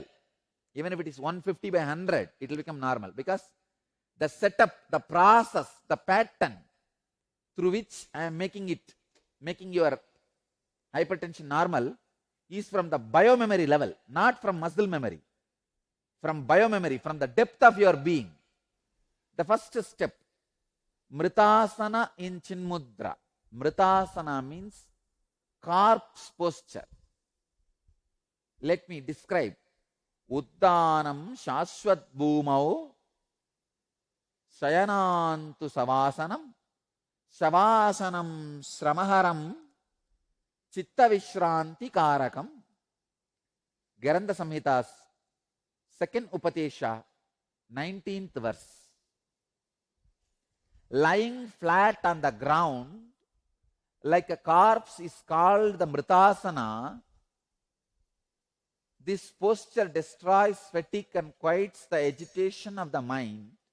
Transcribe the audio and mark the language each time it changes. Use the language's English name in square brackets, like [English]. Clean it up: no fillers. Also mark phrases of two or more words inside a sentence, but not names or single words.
[English] Even if it is 150 by 100, it will become normal, because the setup, the process, the pattern through which I am making your hypertension normal is from the biomemory level, not from muscle memory. From biomemory, from the depth of your being. The first step, Mritasana in Chinmudra. Mritasana means corpse posture. Let me describe. [Sanskrit] उत्तानं शववत् भूमौ शयनं तु शवासनं शवासनं श्रमहरं चित्त विश्रान्ति कारकम्. [English] Garanda Samhita's second Upatesha, 19th verse. Lying flat on the ground like a corpse is called the Mritasana. This posture destroys fatigue and quiets the agitation of the mind.